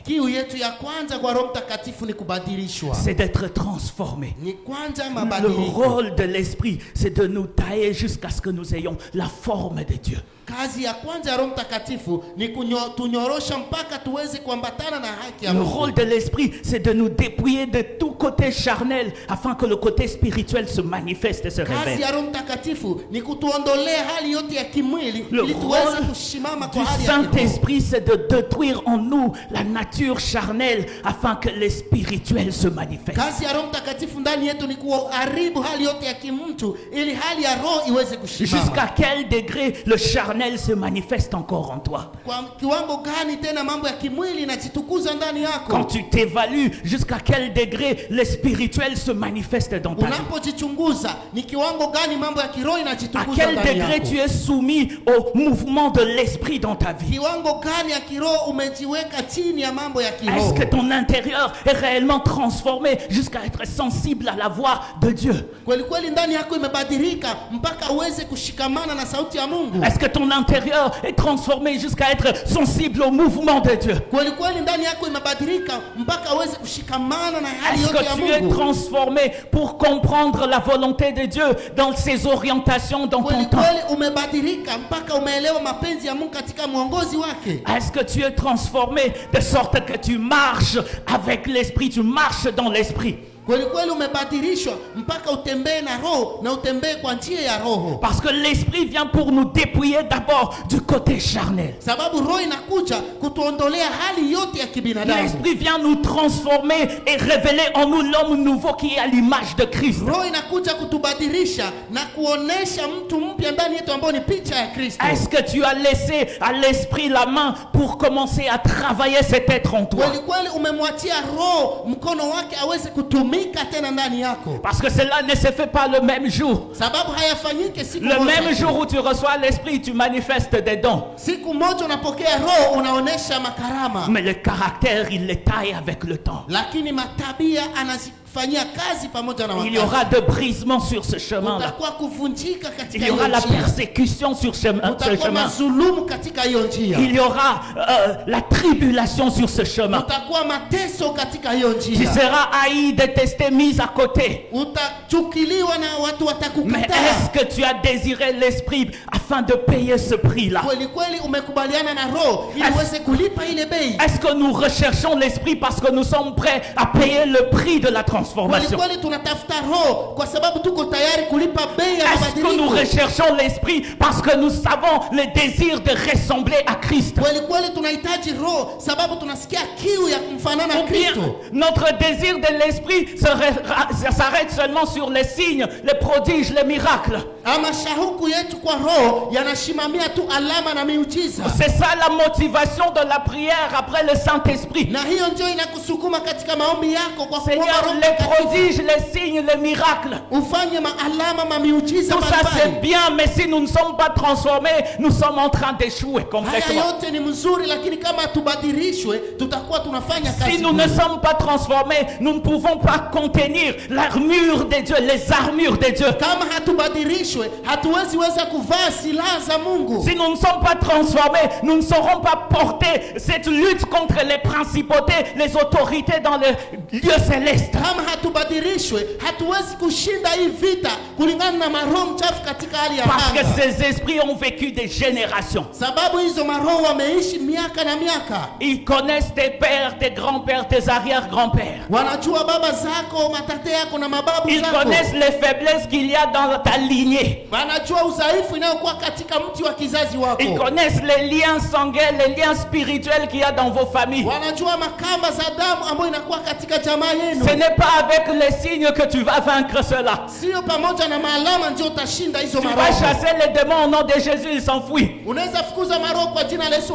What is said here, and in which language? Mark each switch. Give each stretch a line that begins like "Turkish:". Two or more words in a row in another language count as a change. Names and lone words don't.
Swahili: Kiu yetu ya kwanza kwa Roho Mtakatifu ni kubadilishwa.
French: C'est d'être transformé.
Swahili: Ni kwanza
French: Le
Swahili: mabadiliko.
French: rôle de l'Esprit, c'est de nous tailler jusqu'à ce que nous ayons la forme de Dieu.
Swahili: Kazi ya kwanza ya Roho Mtakatifu ni tunyorosha mpaka tuweze kuambatana na haki ya
French: Le
Swahili: Mungu.
French: rôle de l'Esprit, c'est de nous dépouiller de tout côté charnel afin que le côté spirituel se manifeste et se
Swahili: Kazi
French: révèle.
Swahili: ya Roho Mtakatifu ni kutuondolea hali yote ya kimwili
French: Le
Swahili: ili tuweze
French: rôle
Swahili: kushimama
French: du
Swahili: kwa hali ya kiroho.
French: Saint-Esprit, c'est de détruire en nous la nature charnelle afin que les spirituels se manifestent.
Swahili: Kazi ya Roho Mtakatifu ndani yetu ni kuharibu hali yote ya kimtu ili hali ya roho iweze kushimama.
French: Jusqu'à quel degré le charnel se manifeste encore en toi?
Swahili: Kwa kiwango gani tena mambo ya kimwili inajitukuza ndani yako?
French: Quand tu t'évalues, jusqu'à quel degré le spirituel se manifeste dans ta vie?
Swahili: Unapojichunguza ni kiwango gani mambo ya kiroho
French: À
Swahili: inajitukuza
French: quel
Swahili: ndani
French: degré
Swahili: yako?
French: tu es soumis au mouvement de l'esprit dans ta vie?
Swahili: Kiwango gani ya kiroho umejiweka chini ya mambo ya
French: Est-ce
Swahili: kiroho?
French: que ton intérieur est réellement transformé jusqu'à être sensible à la voix de Dieu?
Swahili: Kweli kweli ndani yako imebadilika mpaka uweze kushikamana na sauti ya Mungu?
French: Est-ce que ton intérieur est transformé jusqu'à être sensible au mouvement de Dieu?
Swahili: Kweli kweli ndani yako imebadilika mpaka uweze kushikamana na hali
French: Est-ce
Swahili: yote ya
French: que tu es
Swahili: Mungu?
French: transformé pour comprendre la volonté de Dieu dans ses orientations dans ton
Swahili: Kweli
French: temps?
Swahili: kweli umebadilika mpaka umeelewa mapenzi ya Mungu katika mwongozi wake?
French: Est-ce que tu es transformé de sorte que tu marches avec l'esprit, tu marches dans l'esprit?
Swahili: Kweli kweli umebadilishwa mpaka utembee na roho na utembee kwa njia ya roho.
French: Parce que l'esprit vient pour nous dépouiller d'abord du côté charnel.
Swahili: Sababu roho inakuja kutuondolea hali yote ya kibinadamu.
French: L'esprit vient nous transformer et révéler en nous l'homme nouveau qui est à l'image de Christ.
Swahili: Roho inakuja kutubadilisha na kuonesha mtu mpya ndani yetu ambao ni picha ya Kristo.
French: Est-ce que tu as laissé à l'esprit la main pour commencer à travailler cet être en toi?
Swahili: Kweli kweli umemwachia roho mkono wake aweze kutumika tena ndani yako.
French: Parce que cela ne se fait pas le même jour.
Swahili: Sababu hayafanyike siku
French: Le
Swahili: moja.
French: même jour où tu reçois l'esprit, tu manifestes des dons.
Swahili: Siku moja unapokea roho unaonesha makarama.
French: Mais le caractère, il les taille avec le temps.
Swahili: Lakini matabia anazifanyia kazi pamoja na
French: Il y
Swahili: wakati.
French: aura de brisements sur ce chemin-là.
Swahili: Utakuwa kuvunjika
French: Il
Swahili: katika
French: y aura
Swahili: hiyo
French: la
Swahili: njia.
French: persécution sur ce
Swahili: Utakuwa
French: chemin.
Swahili: mazulumu katika hiyo njia.
French: Il y aura la tribulation sur ce chemin.
Swahili: Utakuwa mateso katika hiyo
French: Tu
Swahili: njia.
French: seras haï, détesté, mis à côté.
Swahili: Utachukiliwa na watu
French: Mais
Swahili: watakukataa.
French: est-ce que tu as désiré l'esprit afin de payer ce prix-là?
Swahili: Kweli kweli umekubaliana na roho ili
French: Est-ce-
Swahili: uweze kulipa ile bei.
French: Est-ce que nous recherchons l'esprit parce que nous sommes prêts à payer le prix de la transformation? transformation?
Swahili: Kweli tunatafuta roho kwa sababu tuko tayari kulipa bei ya
French: Est-ce que nous
Swahili: mabadiliko?
French: recherchons l'esprit parce que nous avons le désir de ressembler à Christ?
Swahili: Kweli tunahitaji roho sababu tunasikia kiu ya kumfanana
French: Ou bien
Swahili: Kristo?
French: notre désir de l'esprit s'arrête seulement sur les signes, les prodiges, les miracles?
Swahili: Ama shauku yetu kwa roho yanashimamia tu alama na miujiza?
French: C'est ça la motivation de la prière après le Saint-Esprit.
Swahili: Na hiyo ndio inakusukuma katika maombi yako kwa kuomba
French: Seigneur,
Swahili: Roho
French: les
Swahili: Mtakatifu.
French: prodiges, les signes, les miracles.
Swahili: Ufanye maalama mamiujiza
French: Tout ça c'est
Swahili: mbalimbali.
French: bien, mais si nous ne sommes pas transformés, nous sommes en train d'échouer
Swahili: Haya
French: complètement.
Swahili: yote ni mzuri, lakini kama tubadilishwe tutakuwa tunafanya kazi
French: Si nous ne
Swahili: bure.
French: sommes pas transformés, nous ne pouvons pas contenir l'armure de Dieu, les armures de Dieu.
Swahili: Kama hatubadilishwe hatuwezi weza kuvaa silaha za Mungu.
French: Si nous ne sommes pas transformés, nous ne saurons pas porter cette lutte contre les principautés, les autorités dans le lieu céleste.
Swahili: Kama hatubadilishwe hatuwezi kushinda hii vita kulingana na maroho mchafu katika hali ya
French: Parce que
Swahili: anga.
French: ces esprits ont vécu des générations.
Swahili: Sababu hizo maroho wameishi miaka na miaka.
French: Ils connaissent tes pères, tes grands-pères, tes arrière-grands-pères.
Swahili: Wanajua baba zako, matate yako na mababu
French: Ils
Swahili: zako.
French: connaissent les faiblesses qu'il y a dans ta lignée.
Swahili: Wanajua udhaifu inayokuwa katika mti wa kizazi wako.
French: Ils connaissent les liens sanguins, les liens spirituels qu'il y a dans vos familles.
Swahili: Wanajua makamba za damu ambayo inakuwa katika jamaa yenu.
French: Ce n'est pas avec les signes que tu vas vaincre cela.
Swahili: Sio pamoja na maalama ndio utashinda hizo
French: Tu vas
Swahili: maroho.
French: chasser les démons au nom de Jésus, ils s'enfuient.
Swahili: Unaweza fukuza maroho kwa jina la Yesu